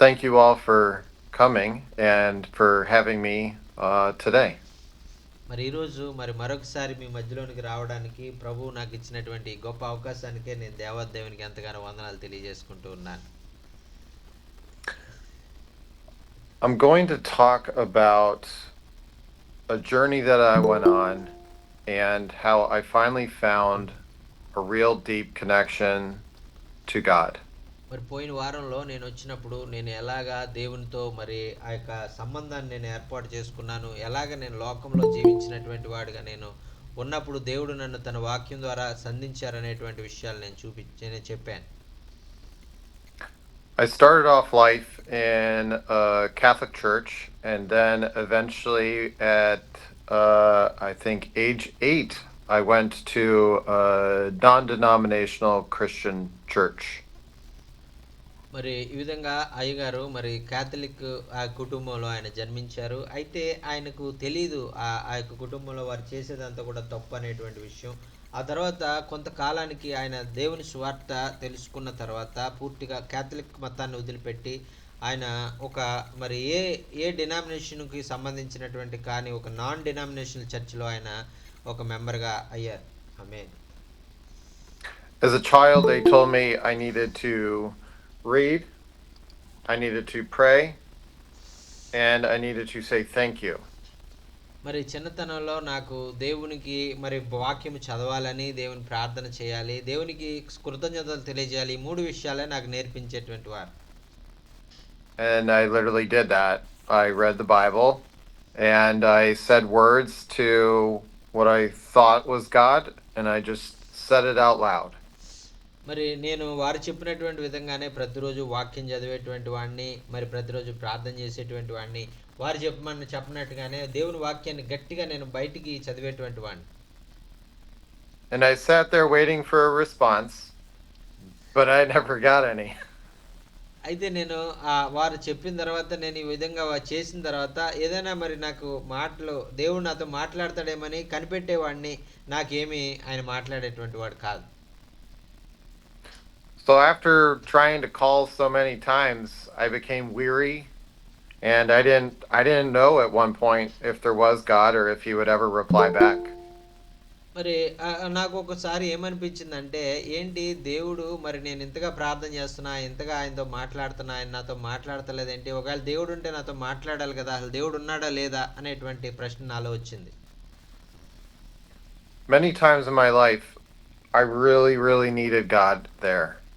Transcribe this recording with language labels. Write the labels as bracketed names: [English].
[English] Thank you all for coming and for having me today. [Telugu] మరి ఈరోజు మరొకసారి మీ మధ్యలోనికి రావడానికి ప్రభువు నాకు ఇచ్చినటువంటి గొప్ప అవకాశానికే నేను దేవాదేవునికి ఎంతగానో వందనాలు తెలియజేసుకుంటూ ఉన్నాను. [English] I'm going to talk about a journey that I went on and how I finally found a real deep connection to God. [Telugu] మరి పోయిన వారంలో నేను వచ్చినప్పుడు నేను ఎలాగా దేవునితో ఆ యొక్క సంబంధాన్ని నేను ఏర్పాటు చేసుకున్నాను, ఎలాగ నేను లోకంలో జీవించినటువంటి వాడిగా నేను ఉన్నప్పుడు దేవుడు నన్ను తన వాక్యం ద్వారా సంధించారనేటువంటి విషయాలు నేను చెప్పాను. [English] I started off life in a Catholic church, and then eventually, at I think age 8, I went to a non denominational Christian church. [Telugu] మరి ఈ విధంగా అయ్యగారు క్యాథలిక్ ఆ కుటుంబంలో ఆయన జన్మించారు. అయితే ఆయనకు తెలీదు ఆ యొక్క కుటుంబంలో వారు చేసేదంతా కూడా తప్పు అనేటువంటి విషయం. ఆ తర్వాత కొంతకాలానికి ఆయన దేవుని సువార్త తెలుసుకున్న తర్వాత పూర్తిగా క్యాథలిక్ మతాన్ని వదిలిపెట్టి ఆయన ఒక ఏ ఏ డినామినేషన్కి సంబంధించినటువంటి కానీ ఒక నాన్ డినామినేషనల్ చర్చ్లో ఆయన ఒక మెంబర్గా అయ్యారు. ఆమేన్. [English] As a child, they told me I needed to read, I needed to pray, and I needed to say thank you. [Telugu] మరి చిన్నతనంలో నాకు దేవునికి వాక్యం చదవాలని, దేవుని ప్రార్థన చేయాలి, దేవునికి కృతజ్ఞతలు తెలియజేయాలి, ఈ మూడు విషయాలే నాకు నేర్పించేటువంటి వారు. [English] And I literally did that. I read the Bible and I said words to what I thought was God, and I just said it out loud. [Telugu] మరి నేను వారు చెప్పినటువంటి విధంగానే ప్రతిరోజు వాక్యం చదివేటువంటి వాడిని, ప్రతిరోజు ప్రార్థన చేసేటువంటి వాడిని, వారు చెప్పినట్టుగానే దేవుని వాక్యాన్ని గట్టిగా నేను బయటికి చదివేటువంటి వాడిని. [English] And I sat there waiting for a response, but I never got any. [Telugu] అయితే నేను వారు చెప్పిన తర్వాత నేను ఈ విధంగా చేసిన తర్వాత ఏదైనా నాకు మాటలు దేవుడు నాతో మాట్లాడతాడేమని కనిపెట్టేవాడిని. నాకేమీ ఆయన మాట్లాడేటువంటి వాడు కాదు. [English] So after trying to call so many times, I became weary, and I didn't know at one point if there was God or if he would ever reply back. [Telugu] మరి నాకు ఒకసారి ఏమనిపించిందంటే, ఏంటి దేవుడు నేను ఇంతగా ప్రార్థన చేస్తున్నా, ఇంతగా ఆయనతో మాట్లాడుతున్నా, ఆయన నాతో మాట్లాడతలేదేంటి, ఒకవేళ దేవుడు ఉంటే నాతో మాట్లాడాలి కదా, అసలు దేవుడు ఉన్నాడా లేదా అనేటువంటి ప్రశ్న నాలో వచ్చింది. [English] Many times in my life, I really needed God there.